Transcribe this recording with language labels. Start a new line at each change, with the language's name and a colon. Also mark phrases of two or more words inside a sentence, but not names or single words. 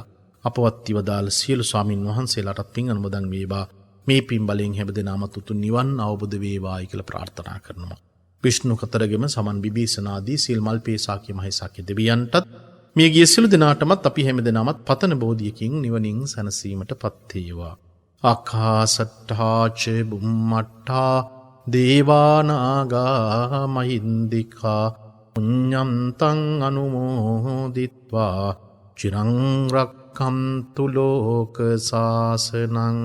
Sinhala: අපවත් වදාළ සියලු ස්වාමින් වහන්සේලාටත් පින් අනුමෝදන් වේවා. මේ පින් බලයෙන් හැමදෙනාමත් උතුම් නිවන් අවබෝධ වේවායි කියලා ප්‍රාර්ථනා කරනවා. විෂ්ණු කතරගෙම සමන් විභීෂණාදී සීල් මල්පේසාකේ මහේසාකේ දෙවියන්ටත් මේ ගිය සියලු දෙනාටමත් අපි හැමදෙනාමත් පතන බෝධියකින් නිවනින් සැනසීමටපත් වේවා.
Pali: ආකාසට්ඨා ච බුම්මට්ඨා දේවානාගා මහින්దికා පුඤ්ඤන්තං අනුමෝදිත්වා චිරං රක්ඛන්තු ලෝක සාසනං.